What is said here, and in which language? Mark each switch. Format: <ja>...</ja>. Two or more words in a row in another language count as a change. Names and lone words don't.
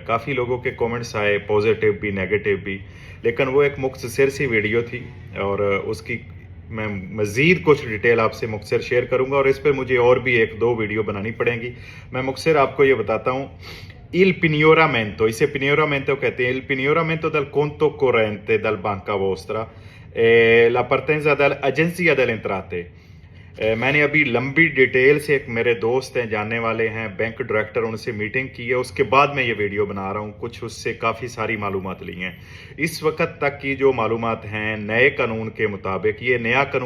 <ur>کافی لوگوں کے کمنٹس آئے، پازیٹو بھی نیگیٹو بھی، لیکن وہ ایک مختصر سی ویڈیو تھی اور اس کی میں مزید کچھ ڈیٹیل آپ سے مختصر شیئر کروں گا اور اس پر مجھے اور بھی ایک دو ویڈیو بنانی پڑیں گی. میں مختصر آپ کو یہ بتاتا ہوں.</ur> <it>Il pignoramento,</it> <ur>इसे pignoramento कहते हैं,</ur> <it>il pignoramento del conto corrente dal banca vostra, la partenza dall'agenzia delle entrate।</it> <ur>میں نے ابھی لمبی ڈیٹیل سے ایک میرے دوست ہیں، جاننے والے ہیں,</ur> <en>bank director,</en> <ur>، ان سے میٹنگ کی ہے، اس کے بعد میں یہ ویڈیو بنا رہا ہوں. کچھ اس سے کافی ساری معلومات لی ہیں۔ اس وقت تک کی جو معلومات ہیں نئے قانون کے مطابق، یہ نیا قانون</ur>